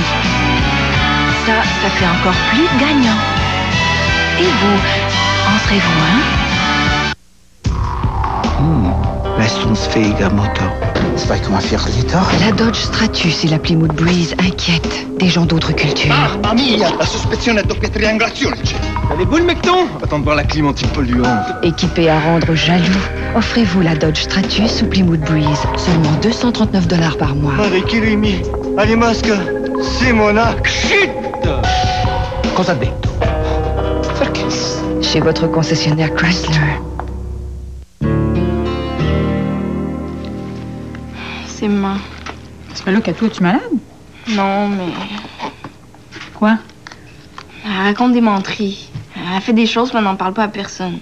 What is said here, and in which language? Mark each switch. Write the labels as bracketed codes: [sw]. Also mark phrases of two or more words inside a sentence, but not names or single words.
[fr] Ça fait encore plus de gagnants. Et vous, en serez-vous un? [de] leistungsfähiger Motor. 2,4 Liter. [fr] La Dodge Stratus et la Plymouth Breeze inquiètent des gens d'autres cultures. [it] Mamma mia, la sospezione è doppia triangolazione. [fr] T'as les boules, mecton? Attends de voir la clim anti-polluante. Équipé à rendre jaloux, offrez-vous la Dodge Stratus ou Plymouth Breeze. Seulement $239 par mois. Arricchirimi, Animasca, Simona, shit! [it] Cosa ha detto? [fr] Chez votre concessionnaire Chrysler. C'est maman. Ça fait là qu'à toi, es-tu malade? Non, mais... Quoi? Elle raconte des menteries. Elle fait des choses, mais elle n'en parle pas à personne.